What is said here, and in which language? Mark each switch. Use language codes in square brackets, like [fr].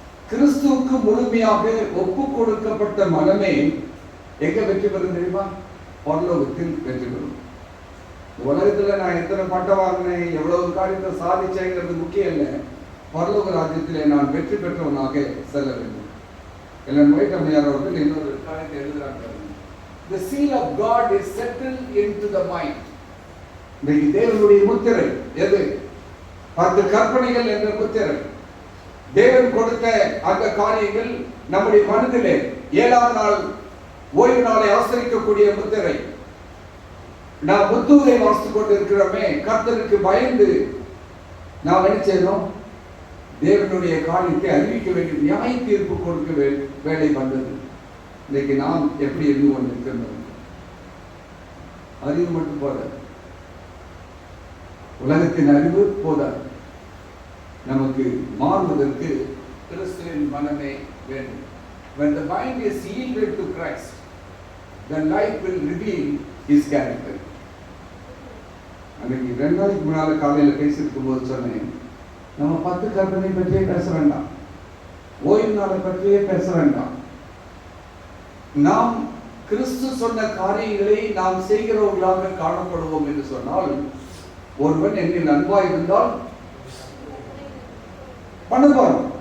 [ta] கிறிஸ்துவுக்கு முழுமையாக ஒப்பு கொடுக்கப்பட்ட மனமே எங்க வெற்றி பெறும் தெரியுமா? பரலோகத்தில் வெற்றி பெறும். உலகத்துல நான் எத்தனை பட்டம் வாங்கினேன், எவ்வளவு காரியத்தை சாதிச்சேங்கிறது முக்கியம் இல்லை. பரலோக ராஜ்யத்திலே நான் வெற்றி பெற்றவனாக செல்ல வேண்டும். எலன் ஒயிட் அம்மையார் அவர்கள் இன்னொரு காரியத்தை எழுதுகிறார்கள். [en] The seal of God is settled into the mind. [ta] இன்றைக்கு தேவனுடைய முத்திரை எது? 10 கற்பனைகள் என்ற முத்திரை. தேவன் கொடுத்த அந்த காரியங்கள் நம்முடைய மனதிலே 7ஆம் நாள் ஓய்வு நாளை ஆசரிக்கக்கூடிய முத்திரை. நாம் முத்தூரை வாசித்துக் கொண்டிருக்கிறோமே, கர்த்தருக்கு பயந்து நாம் என்ன செய்யணும்? தேவனுடைய காரியத்தை அறிவிக்க வேண்டிய நியாய தீர்ப்பு கொடுக்க வேலை வந்தது. இன்னைக்கு நாம் எப்படி இருந்து கொண்டிருக்கிறோம்? அறிவு மட்டும் போதாது, உலகத்தின் அறிவு போதாது. நமக்கு மாறுவதற்கு கிறிஸ்துவின் மனமே வேண்டும். [en] When the mind is yielded to Christ, then life will reveal His character. [ta] அன்னைக்கு 2 நாளைக்கு முன்னால காலையில் பேசியிருக்கும் போது சொன்னேன், நம்ம 10 கற்பனை பற்றியே பேச வேண்டாம், ஓய்வு நாளை பற்றியே பேச வேண்டாம். நாம் கிறிஸ்து சொன்ன காரியங்களை நாம் செய்கிறவர்களாக காணப்படுவோம் என்று சொன்னால், ஒருவன் என்னில் அன்பாய் இருந்தால் பண்ணுவோம்.